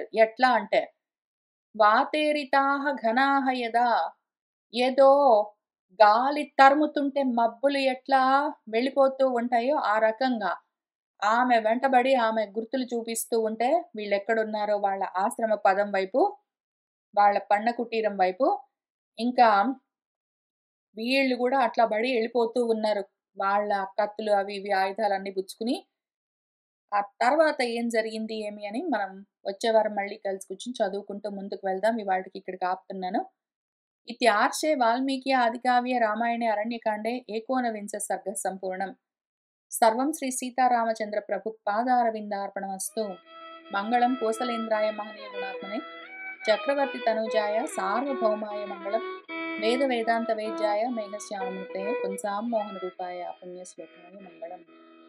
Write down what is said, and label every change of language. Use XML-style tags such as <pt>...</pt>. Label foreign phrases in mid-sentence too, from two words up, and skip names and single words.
<te>ఎట్లా అంటే</te> <sa>వాతేరితాహ ఘనాహ యదా</sa> <te>ఏదో గాలి తరుముతుంటే మబ్బులు ఎట్లా వెళ్ళిపోతూ ఉంటాయో ఆ రకంగా ఆమె వెంటబడి ఆమె గుర్తులు చూపిస్తూ ఉంటే వీళ్ళెక్కడున్నారో వాళ్ళ ఆశ్రమ పదం వైపు, వాళ్ళ పన్న కుటీరం వైపు, ఇంకా వీళ్ళు గూడా అట్లా బడి ఎళ్ళిపోతూ ఉన్నారు. వాళ్ళ కత్తులు అవి ఇవి ఆయుధాలన్నీ పుచ్చుకుని. ఆ తర్వాత ఏం జరిగింది ఏమి అని మనం వచ్చే వారం మళ్ళీ కలిసి కూర్చొని చదువుకుంటూ ముందుకు వెళ్దాం. ఇవాల్టికి ఇక్కడికి ఆపుతున్నాను.</te> <sa>इत्यार्षे वाल्मीकि आदिकाव्ये रामायणे अरण्यकाण्डे एकोनविंश सर्गः सम्पूर्णम्। सर्वं श्री सीतारामचन्द्र प्रभु पादारविन्दार्पणमस्तु। मङ्गलं कोसलेन्द्राय महनीय गुणात्मने चक्रवर्ति तनुजाय सार्वभौमाय मङ्गलं वेद वेदान्त वेद्याय मेघश्याममूर्तये पुंसां मोहनरूपाय पुण्यश्लोकाय मङ्गलम्।</sa>